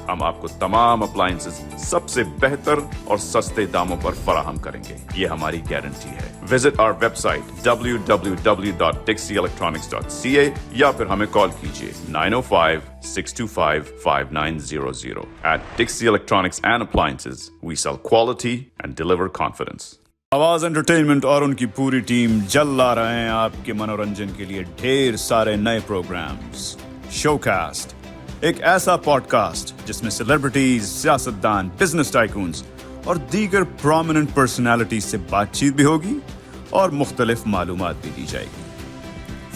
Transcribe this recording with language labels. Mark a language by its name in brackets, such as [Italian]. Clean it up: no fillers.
[Hindi] हम आपको तमाम अप्लायंसेस सबसे बेहतर और सस्ते दामों पर फराहम करेंगे, ये हमारी गारंटी है। [English] visit our website [Hindi] www.dixieelectronics.ca या फिर हमें कॉल कीजिए 905-625-5900. [English] At Dixie Electronics and Appliances, we sell quality and deliver confidence. [Hindi] आवाज एंटरटेनमेंट और उनकी पूरी टीम जल्द ला रहे हैं आपके मनोरंजन के लिए ढेर सारे नए प्रोग्राम्स। शोकास्ट, एक ऐसा पॉडकास्ट जिसमें सेलिब्रिटीज, सियासतदान, बिजनेस टाइकून्स और दीगर प्रोमिनेंट पर्सनालिटीज से बातचीत भी होगी और मुख्तलिफ मालूमात भी दी जाएगी।